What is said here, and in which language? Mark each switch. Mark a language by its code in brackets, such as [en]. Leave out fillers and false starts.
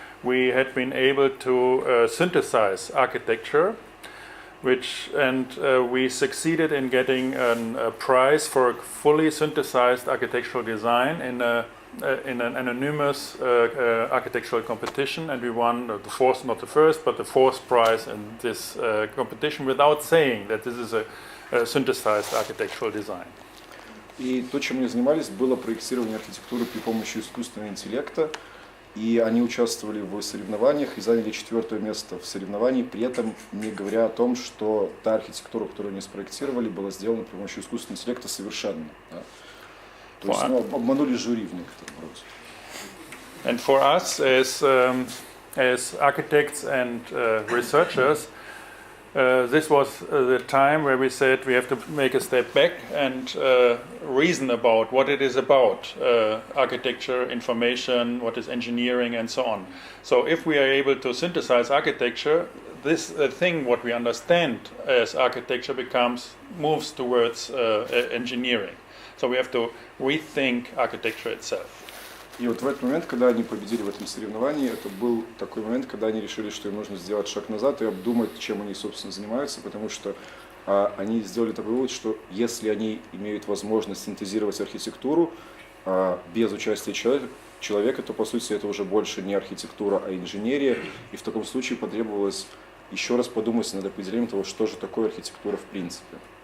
[en] we had been able to synthesize architecture, we succeeded in getting a prize for a fully synthesized architectural design in an anonymous architectural competition, and we won the fourth, not the first, but the fourth prize in this competition without saying that this is a synthesized architectural design. [ru] И то, чем они занимались, было проектирование архитектуры при помощи искусственного интеллекта, и они участвовали в соревнованиях и заняли 4-е место в соревновании, при этом не говоря о том, что та архитектура, которую они спроектировали, была сделана при помощи искусственного интеллекта совершенно. Да? То есть обманули жюри в некотором роде. [en] And for us as architects and researchers, this was the time where we said we have to make a step back and reason about what it is about, architecture, information, what is engineering, and so on. So if we are able to synthesize architecture, this thing what we understand as architecture moves towards engineering. So we have to rethink architecture itself. [ru] И вот в этот момент, когда они победили в этом соревновании, это был такой момент, когда они решили, что им нужно сделать шаг назад и обдумать, чем они, собственно, занимаются, потому что они сделали такой вывод, что если они имеют возможность синтезировать архитектуру без участия человека, то, по сути, это уже больше не архитектура, а инженерия, и в таком случае потребовалось еще раз подумать над определением того, что же такое архитектура в принципе.